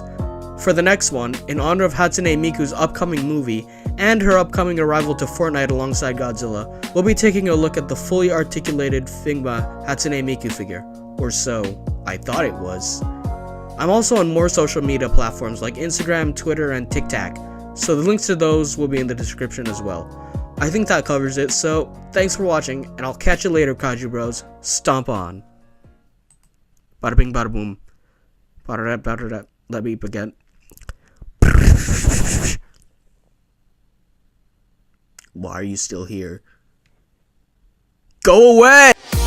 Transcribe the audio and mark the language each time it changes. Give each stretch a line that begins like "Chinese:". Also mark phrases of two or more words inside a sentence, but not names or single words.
English: For the next one, in honor of Hatsune Miku's upcoming movie, and her upcoming arrival to Fortnite alongside Godzilla, we'll be taking a look at the fully articulated Figma Hatsune Miku figure. Or so I thought it was. I'm also on more social media platforms like Instagram, Twitter, and TikTok, so the links to those will be in the description as well. I think that covers it, so thanks for watching, and I'll catch you later, Kaiju Bros. Stomp on. Bada bing, bada boom. Bada da, bada da. Let me begin. Why are you still here? Go away!